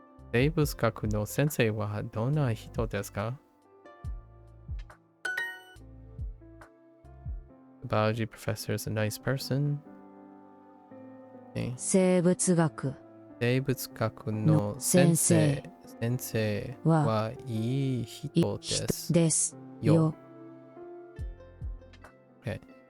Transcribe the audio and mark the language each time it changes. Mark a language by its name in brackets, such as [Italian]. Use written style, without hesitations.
[Japanese] 生物学の先生はどんな人ですか? [English] The biology professor is a nice person. Okay. [Japanese] 生物学生物学の先生はいい人ですですよ。よ [English] Okay.